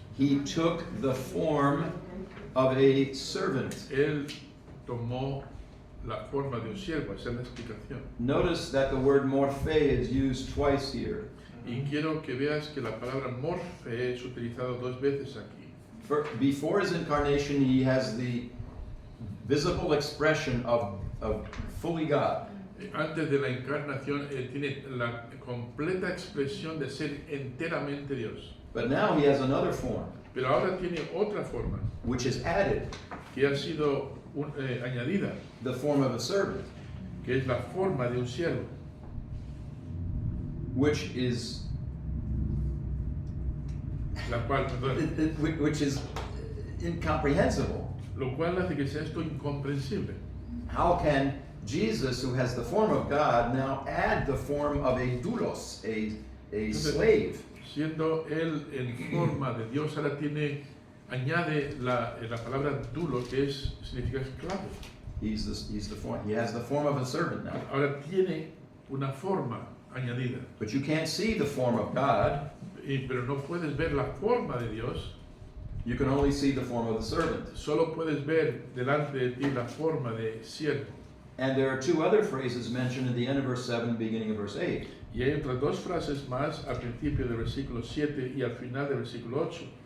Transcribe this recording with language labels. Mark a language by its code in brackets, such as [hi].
[en] He took the form of a servant. [es] Él tomó la forma de un siervo, esa es la explicación. [en] Notice that the word morphe is used twice here. [es] Y quiero que veas que la palabra morfe es utilizada dos veces aquí. [en] Before his incarnation, he has the visible expression of fully God. [es] Antes de la encarnación, él tiene la completa expresión de ser enteramente Dios. [en] But now he has another form, [es] Pero ahora tiene otra forma, [en] which is added, [es] que ha sido añadida, [en] the form of a servant, [es] que es la forma de un siervo, [en] which is [es] la cual, perdón, [en] which is incomprehensible. [es] lo cual hace que sea esto incomprensible. [en] How can Jesus, who has the form of God, now add the form of a doulos, a slave? [es] Siendo él en forma de Dios, ahora añade la palabra dulo, que significa esclavo. [en] He has the form of a servant now. [es] Ahora tiene una forma añadida. [en] But you can't see the form of God. [es] Pero no puedes ver la forma de Dios, [en] You can only see the form of the servant. [es] solo puedes ver delante de ti la forma de siervo. [en] And there are two other phrases mentioned at the end of verse 7, beginning of verse 8. [es] Y hay otras dos frases más al principio del versículo 7 y al final del versículo 8.